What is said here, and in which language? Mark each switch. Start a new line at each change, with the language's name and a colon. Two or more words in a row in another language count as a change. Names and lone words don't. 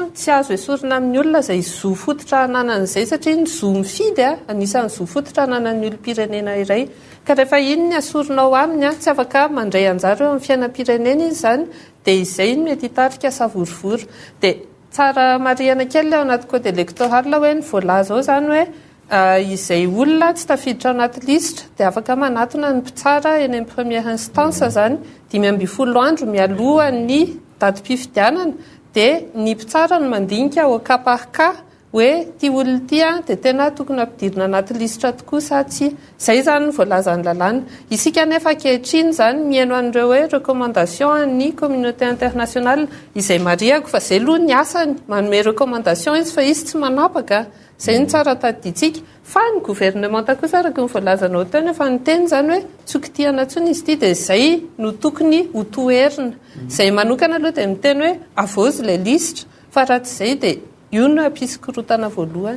Malagasy: tsy azo esorina amin'ny olona izay zo fototra hananan'izay satria ny zo mifidy anisan'ny zo fototra hananan'ny olom-pirenena iray ka rehefa iny ny asorinao aminy tsy afaka mandray anjara eo amin'ny fiainam-pirenena izy zany dia izay ny mety hitarika savorivory dia tsara mariana kely ao anaty
French: code électoral
Malagasy: hoe ny voalaza ao zany hoe izay olona tsy tafiditra anaty lisitra dia afaka manatona ny mpitsara eny amin'ny
French: première instance
Malagasy: zany 12 andro mialoha ny datim-pifidianana dia ny mpitsara no mandinika
French: au cas par cas
Malagasy: hoe ty olona ty dia tena tokony ampidirina anaty lisitra tokoa sa tsy zay zany ny voalazany lalàna isika nefa ankehitriny zany mihaino an'ireo hoe recommandation ny
French: communauté internationale
Malagasy: izay mariako fa zay aloha ny asany manome recommandation izy fa izy tsy manapaka zay ny tsara tadiditsika fa ny gouvernement kosa araka ny voalazanao teny fa ny teny zany hoe tsokitiana ntsony izy ity dia zay no tokony ho toerina zay manokana aloha dia miteny hoe avozy le lisitra fa raha tsy zay dia io no ampisy-korotana voalohany